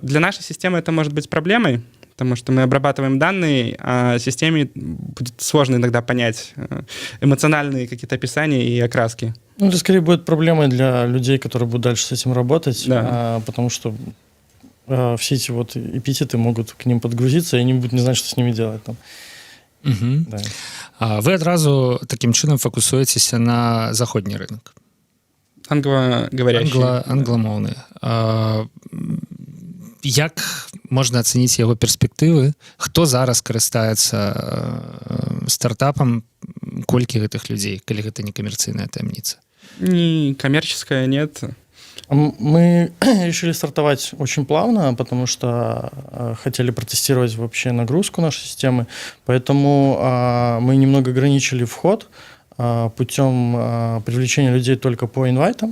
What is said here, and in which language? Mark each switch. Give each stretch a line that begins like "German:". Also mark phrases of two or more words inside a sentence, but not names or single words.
Russian: Для нашей системы это может быть проблемой, потому что мы обрабатываем данные, а системе будет сложно иногда понять эмоциональные какие-то описания и окраски. Это скорее будет проблемой для людей, которые будут дальше с этим работать, да. Потому что все эти эпитеты могут к ним подгрузиться, и они будут не знать, что с ними делать. Там. Угу. Да.
Belarusian: Вы адразу таким чынам фокусуецеся на заходні рынок.
Russian: Англоговорящий.
Belarusian: Англамоўны. Як можна ацаніць яго перспектывы? Хто зараз карыстаецца стартапам? Колькі гэтых людзей, калі гэта не камерцыйная таямніца?
Russian: Не коммерческая, нет. Мы решили стартовать очень плавно, потому что хотели протестировать вообще нагрузку нашей системы, поэтому мы немного ограничили вход путем привлечения людей только по инвайтам.